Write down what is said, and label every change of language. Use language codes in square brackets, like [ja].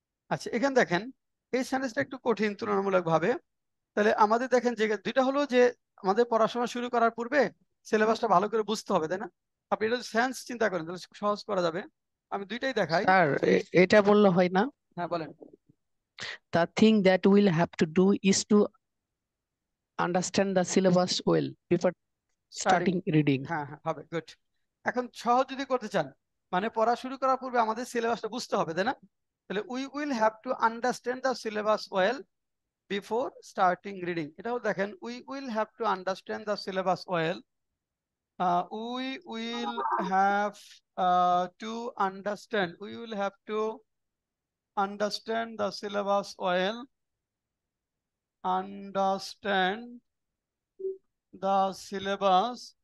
[bn] আচ্ছা, এখানে দেখেন এই সেন্টেন্সটা একটু কঠিন তুলনামূলক ভাবে। তাহলে আমাদের দেখেন যে দুইটা হলো যে আমাদের পড়াশোনা শুরু করার পূর্বে সিলেবাসটা ভালো করে বুঝতে হবে, তাই না? আপনি এটা সেন্স চিন্তা করেন তাহলে সহজ করা যাবে। আমি দুইটাই দেখাই। স্যার এটা বললে হয় না? হ্যাঁ, বলেন। [en] The thing that we'll have to do is to understand the syllabus well before starting reading. [bn] হ্যাঁ হ্যাঁ, হবে, গুড। এখন সহজ যদি করতে চান মানে পড়া শুরু করার পূর্বে আমাদের সিলেবাসটা বুঝতে হবে, তাই না? তাহলে [en] We will have to understand the syllabus well before starting reading. [bn] এটাও দেখেন [en] We will have to understand the syllabus well. We will have to understand, we will have to understand the syllabus well, understand the syllabus,